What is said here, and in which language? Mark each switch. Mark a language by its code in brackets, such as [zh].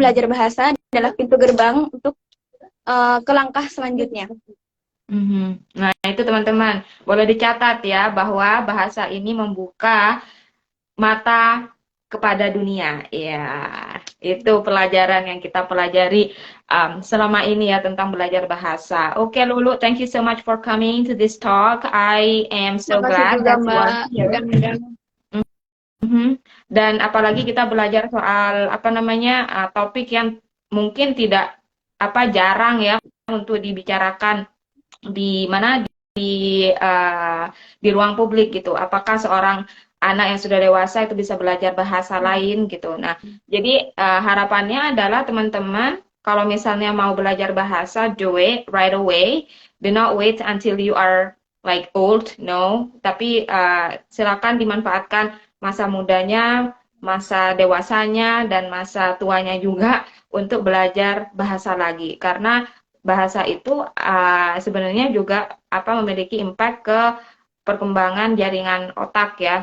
[id] belajar bahasa adalah pintu gerbang untuk ke langkah selanjutnya. Mhm. Nah, itu teman-teman, boleh dicatat ya bahwa bahasa ini membuka mata kepada dunia. Ya, itu pelajaran yang kita pelajari selama ini ya tentang belajar bahasa. [en] Oke, Lulu, thank you so much for coming to this talk. I am so [id] Makasih juga [en] that you are [id] Mbak [en] here. [id] dan Medan. Mhm. Dan apalagi kita belajar soal apa namanya topik yang mungkin tidak apa jarang ya untuk dibicarakan di mana di ruang publik gitu. Apakah seorang anak yang sudah dewasa itu bisa belajar bahasa lain gitu. Nah, jadi harapannya adalah teman-teman kalau misalnya mau belajar bahasa, [en] do it right away. Do not wait until you are like old, no. [id] Tapi silakan dimanfaatkan masa mudanya, masa dewasanya, dan masa tuanya juga untuk belajar bahasa lagi. Karena bahasa itu sebenarnya juga apa memiliki impact ke perkembangan jaringan otak ya.